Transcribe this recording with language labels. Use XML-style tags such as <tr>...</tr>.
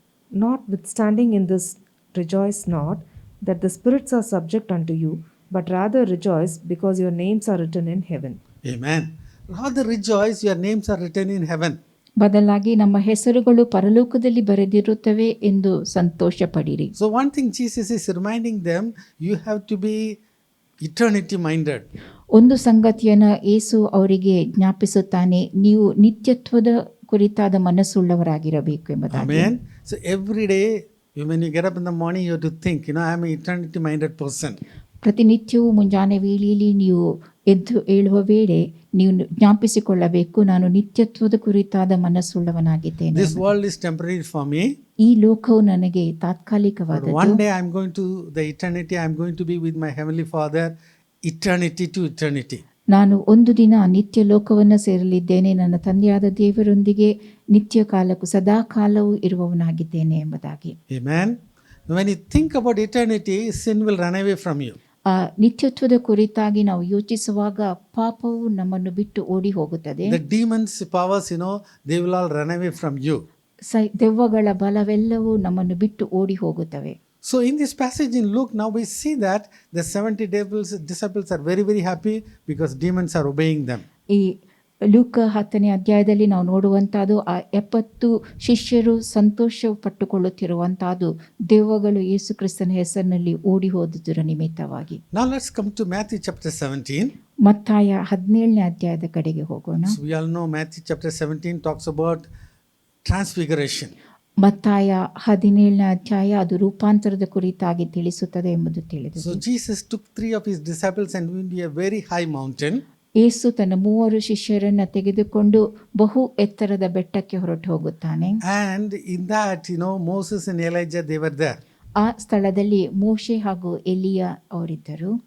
<en>Notwithstanding in this, rejoice not that the spirits are subject unto you, but rather rejoice because your names are written in heaven. Amen. Rather rejoice, your names are written in heaven.</en> <kn>ಬದಲಾಗಿ ನಮ್ಮ ಹೆಸರುಗಳು ಪರಲೋಕದಲ್ಲಿ ಬರೆದಿರುತ್ತವೆ ಎಂದು ಸಂತೋಷ ಪಡಿರಿ.</kn> <en>So one thing Jesus is reminding them, you have to be eternity minded.</en> <kn>ಒಂದು ಸಂಗತಿಯನ್ನು ಯೇಸು ಅವರಿಗೆ ಜ್ಞಾಪಿಸುತ್ತಾನೆ, ನೀವು ನಿತ್ಯತ್ವದ ಕುರಿತಾದ ಮನಸ್ಸುಳ್ಳವರಾಗಿರಬೇಕು ಎಂಬುದಾಗಿ.</kn> <en>Amen. So every day when you get up in the morning, you have to think, I am an eternity minded person.</en> <kn>ಪ್ರತಿನಿತ್ಯವೂ ಮುಂಜಾನೆ ವೇಳೆಯಲ್ಲಿ ನೀವು ಎದ್ದು ಏಳುವ ವೇಳೆ ನೀವು ಜ್ಞಾಪಿಸಿಕೊಳ್ಳಬೇಕು, ನಾನು ನಿತ್ಯತ್ವದ ಕುರಿತಾದ ಮನಸ್ಸುಳ್ಳವನಾಗಿದ್ದೇನೆ.</kn> <en>This world is temporary for me.</en> <kn>ಈ ಲೋಕವು ನನಗೆ</kn> <en>But</en> <kn>ತಾತ್ಕಾಲಿಕವಾದದ್ದು.</kn> <en>one day I'm going to the eternity. I'm going to be with my Heavenly Father, eternity to eternity.</en> <kn>ನಾನು ಒಂದು ದಿನ ನಿತ್ಯ ಲೋಕವನ್ನು ಸೇರಲಿದ್ದೇನೆ, ನನ್ನ ತಂದೆಯಾದ ದೇವರೊಂದಿಗೆ ನಿತ್ಯ ಕಾಲಕ್ಕೂ ಸದಾ ಕಾಲವೂ ಇರುವವನಾಗಿದ್ದೇನೆ ಎಂಬುದಾಗಿ.</kn> <en>Amen. When you think about eternity, sin will run away from you.</en> <kn>ಆ ನಿತ್ಯತ್ವದ ಕುರಿತಾಗಿ ನಾವು ಯೋಚಿಸುವಾಗ ಪಾಪವು ನಮ್ಮನ್ನು ಬಿಟ್ಟು ಓಡಿ ಹೋಗುತ್ತದೆ.</kn> <en>The demons' powers, they will all run away from you.</en> <kn>ದೆವ್ವಗಳ ಬಲವೆಲ್ಲವೂ ನಮ್ಮನ್ನು ಬಿಟ್ಟು ಓಡಿ ಹೋಗುತ್ತವೆ.</kn> <en>So in this passage in Luke, now we see that the 70 disciples are very, very happy because demons are obeying them.</en> <kn>ಈ ಲೂಕ 10ನೇ ಅಧ್ಯಾಯದಲ್ಲಿ ನಾವು ನೋಡುವಂತಹದ್ದು ಆ 70 ಶಿಷ್ಯರು ಸಂತೋಷ ಪಟ್ಟುಕೊಳ್ಳುತ್ತಿರುವಂತಹದ್ದು ದೆವ್ವಗಳು ಯೇಸು ಕ್ರಿಸ್ತನ ಹೆಸರಿನಲ್ಲಿ ಓಡಿ ಹೋದುದರ ನಿಮಿತ್ತವಾಗಿ.</kn> <en>Now let's come to Matthew chapter 17.</en> <kn>ಮತ್ತಾಯ 17ನೇ ಅಧ್ಯಾಯದ ಕಡೆಗೆ ಹೋಗೋಣ.</kn> <en>So we all know Matthew chapter 17 talks about transfiguration.</en> <kn>ಮತ್ತಾಯ 17ನೇ ಅಧ್ಯಾಯ ಅದು ರೂಪಾಂತರದ ಕುರಿತಾಗಿ ತಿಳಿಸುತ್ತದೆ ಎಂಬುದು ತಿಳಿದಿದೆ.</kn> <en>So Jesus took 3 of his disciples and went to a very high mountain.</en> <kn>ಯೇಸು ತನ್ನ 3 ಶಿಷ್ಯರನ್ನ ತೆಗೆದುಕೊಂಡು ಬಹು ಎತ್ತರದ ಬೆಟ್ಟಕ್ಕೆ ಹೊರಟು ಹೋಗುತ್ತಾನೆ.</kn> <en>And in that, Moses and Elijah, they were there.</en> <kn>ಆ ಸ್ಥಳದಲ್ಲಿ ಮೋಶೆ ಹಾಗೂ ಎಲಿಯ ಅವರಿದ್ದರು.</kn>